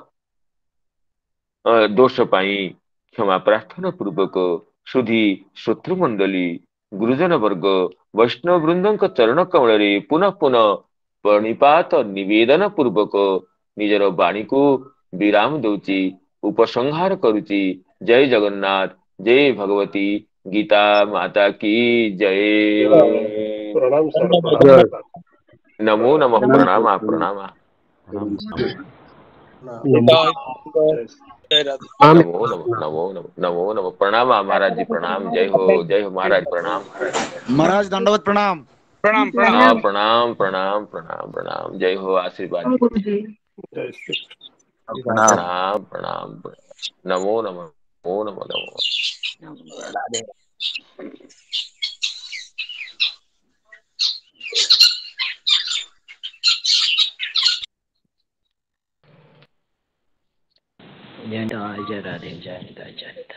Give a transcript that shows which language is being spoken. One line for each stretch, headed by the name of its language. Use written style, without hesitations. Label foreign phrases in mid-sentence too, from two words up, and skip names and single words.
Odia: ଦୋଷ ପାଇଁ କ୍ଷମା ପ୍ରାର୍ଥନା ପୂର୍ବକ ସୁଧୀ ଶତ୍ରୁମଣ୍ଡଳୀ, ଗୁରୁଜନ ବର୍ଗ, ବୈଷ୍ଣବ ବୃନ୍ଦଙ୍କ ଚରଣ କମଳରେ ପୁନଃ ପୁନଃ ପ୍ରଣିପାତ ନିବେଦନ ପୂର୍ବକ ନିଜର ବାଣୀକୁ ବିରାମ ଦଉଛି, ଉପସଂହାର କରୁଛି। ଜୟ ଜଗନ୍ନାଥ, ଜୟ ଭଗବତୀ ଗୀତା ମାତା
Hindi: की जय। प्रणाम सर, जय। प्रणाम। नमो नमः, प्रणाम प्रणाम। जय राधे। नमो नमः, नमो नमः, नमो नमः, प्रणाम महाराज जी, प्रणाम। जय हो महाराज, प्रणाम। महाराज दंडवत प्रणाम। प्रणाम प्रणाम। हाँ, प्रणाम प्रणाम प्रणाम प्रणाम। जय हो, आशीर्वाद दीजिए। जय श्री प्रणाम प्रणाम। नमो नमः, नमो नमः, नमो। जय निताय, जय राधे, जय निताय, जय निताय।